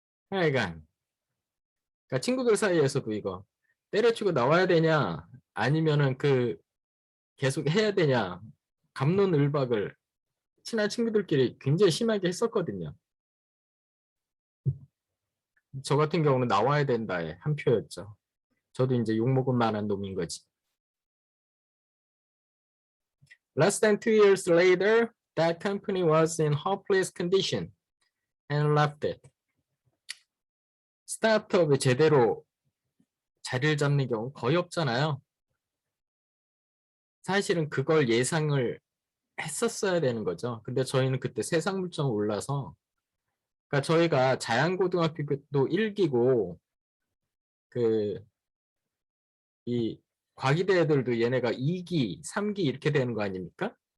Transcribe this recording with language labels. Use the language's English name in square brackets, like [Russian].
[Korean] 하여간 그러니까 친구들 사이에서도 이거 때려치고 나와야 되냐 아니면은 계속 해야 되냐 갑론을박을 친한 친구들끼리 굉장히 심하게 했었거든요. 저 같은 경우는 나와야 된다에 한 표였죠. 저도 이제 욕먹을 만한 놈인 거지. [English] Less than 2 years later, that company was in hopeless condition and left it. [Korean] 스타트업이 제대로 자리를 잡는 경우 거의 없잖아요. 사실은 그걸 예상을 했었어야 되는 거죠. 근데 저희는 그때 세상 물정 올라서 그러니까 저희가 자양고등학교도 1기고 이 과기대 애들도 얘네가 2기, 3기 이렇게 되는 거 아닙니까?